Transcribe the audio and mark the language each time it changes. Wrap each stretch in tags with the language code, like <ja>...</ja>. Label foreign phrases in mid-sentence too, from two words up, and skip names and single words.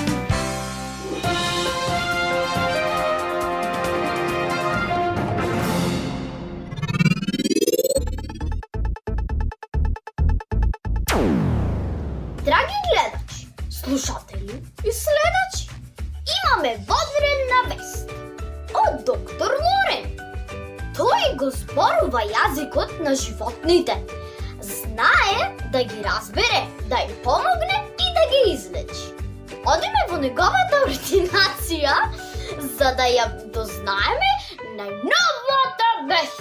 <mk>Драги гледачи, слушатељи и следачи, имаме водврена вест од доктор Лорен. Той го зборува јазикот на животните. Знае да ги разбере, да им помогне и да ги излечи. Одиме во неговата ординација за да ја дознаеме најновата вест.</mk>